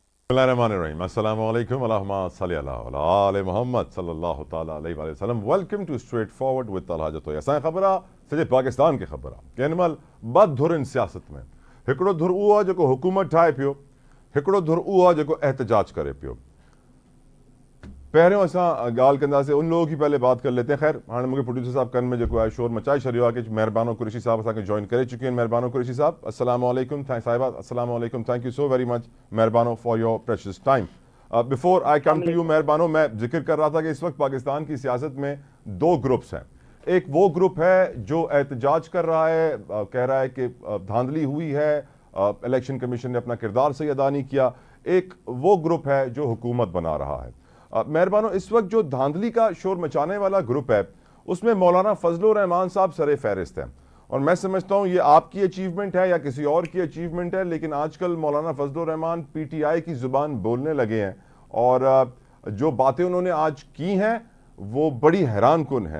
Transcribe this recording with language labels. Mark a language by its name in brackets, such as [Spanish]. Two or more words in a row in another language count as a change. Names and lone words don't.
[Arabic] بسم الله الرحمن الرحيم. السلام عليكم. اللهم صل على آل محمد صلى الله تعالى عليه وسلم. [English] Welcome to Straightforward with Talha Jatoya. [Sindhi] असां ख़बर आहे सॼे पाकिस्तान खे ख़बर आहे कि हिन महिल ॿ धुर आहिनि सियासत में. हिकिड़ो धुर उहो आहे जेको हुकूमत ठाहे पियो, हिकिड़ो धुर उहो आहे जेको एहतजाज करे पियो. पहिरियों असां ॻाल्हि कंदासीं [Urdu] ان لوگوں کی پہلے بات کر لیتے ہیں. [Sindhi] ख़ैर हाणे मूंखे प्रोड्यूसर साहब कनि में जेको आहे शोर मचाए छॾियो आहे कि महिरबानो कुरैशी साहब असांखे जॉइन करे चुके आहिनि. [Arabic] महिरबानो कुरैशी साहब, السلام عليكم. साहिबा السلام عليكم. [English] thank you so very much महिरबानो for your precious time. before I come to you महिरबानो, [Urdu] میں ذکر کر رہا تھا کہ اس وقت پاکستان کی سیاست میں دو گروپس ہیں. ایک وہ گروپ ہے جو احتجاج کر رہا ہے، کہہ رہا ہے کہ دھاندلی ہوئی ہے، الیکشن کمیشن نے اپنا کردار صحیح ادا نہیں کیا. ایک وہ گروپ ہے جو حکومت بنا رہا ہے۔ مہربانو، اس وقت جو دھاندلی کا شور مچانے والا گروپ ہے اس میں مولانا فضل الرحمان صاحب سر فہرست ہیں، اور میں سمجھتا ہوں یہ آپ کی اچیومنٹ ہے یا کسی اور کی اچیومنٹ ہے، لیکن آج کل مولانا فضل الرحمان پی ٹی آئی کی زبان بولنے لگے ہیں اور جو باتیں انہوں نے آج کی ہیں وہ بڑی حیران کن ہیں.